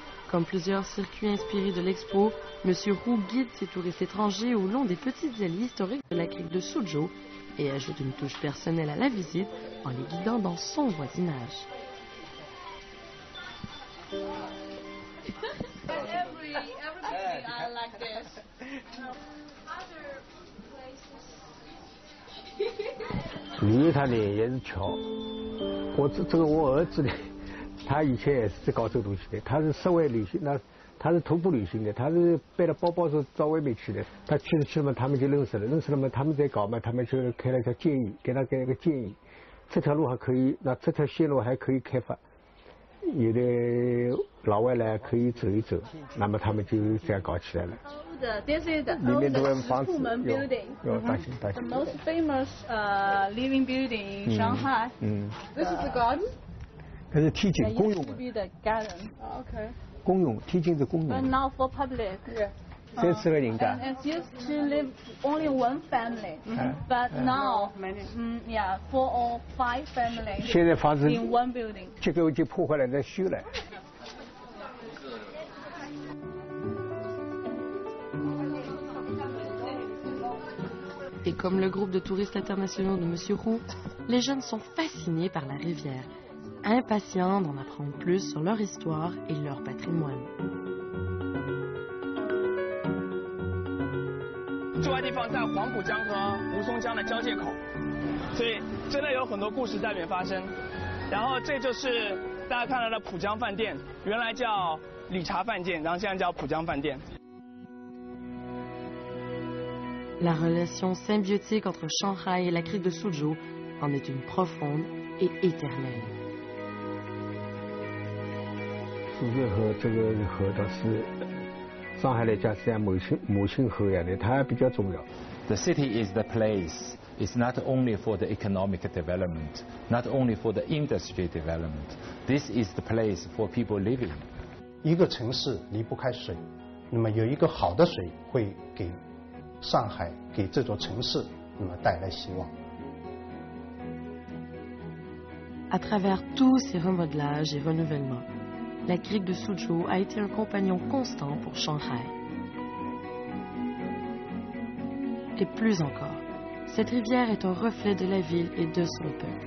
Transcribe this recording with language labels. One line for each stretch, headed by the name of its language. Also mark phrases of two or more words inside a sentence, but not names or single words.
French: Comme plusieurs circuits inspirés de l'expo, M. Roux guide ses touristes étrangers au long des petites allées historiques de la crique de Suzhou et ajoute une touche personnelle à la visite en les guidant dans son voisinage.
Chinese: 旅游他呢也是巧，我儿子呢，他以前也是搞这个东西的，他是室外旅行，他是徒步旅行的，他是背了包包是到外面去的，他去了嘛，他们就认识了嘛，他们在搞嘛，他们就开了一条建议，给他个建议，这条路还可以，那这条线路还可以开发，有的老外来可以走一走，那么他们就这样搞起来了。
English: This is the Pullman building. The most famous living building in Shanghai. This is the garden.
Chinese: 这是提景公用的。
English: The garden. Okay.
Chinese: 公用，提景是公用。
English: But now for public.
Chinese: 30 个人家。
English: And used to live only one family. But now, yeah, 4 or 5 families.
Chinese: 现在房子
English: in one building.
Chinese: 结构已经破坏了，在修了。
French: Et comme le groupe de touristes internationaux de M. Roux, les jeunes sont fascinés par la rivière, impatients d'en apprendre plus sur leur histoire et leur patrimoine.
Chinese: 这块地方在黄浦江和吴淞江的交界口，所以真的有很多故事在里面发生。然后这就是大家看到的浦江饭店，原来叫理查饭店，然后现在叫浦江饭店。
French: La relation symbiotique entre Shanghai et la crique de Suzhou en est une profonde et éternelle.
Chinese: 苏州河这个河倒是上海来讲是像母亲河一样的，它比较重要。
English: The city is the place. It's not only for the economic development, not only for the industry development. This is the place for people living.
Chinese: 一个城市离不开水，那么有一个好的水会给上海给这座城市那么带来希望。
French: À travers tous ces remodelages et renouvellements, la crique de Suzhou a été un compagnon constant pour Shanghai. Et plus encore, cette rivière est un reflet de la ville et de son peuple.